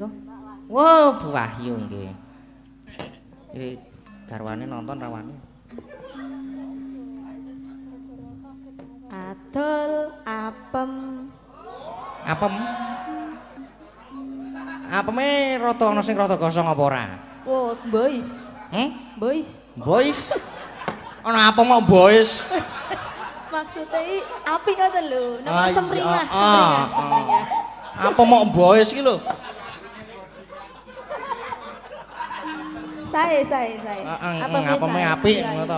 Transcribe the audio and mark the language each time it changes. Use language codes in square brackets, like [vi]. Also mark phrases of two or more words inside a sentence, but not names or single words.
[jv] Wow, Bu Wahyu nggih. Iki garwane nonton rawane. Adol apem. Apem? Apeme rada ana sing rada gosong apa ora? [en] Oh, boys. Boys. Boys? [jv] Ana apa mau boys? Maksudnya api ngoten lho, nama Ah, semringah. Apa mau boys iki lho? Saya. Apeme apik ngono to.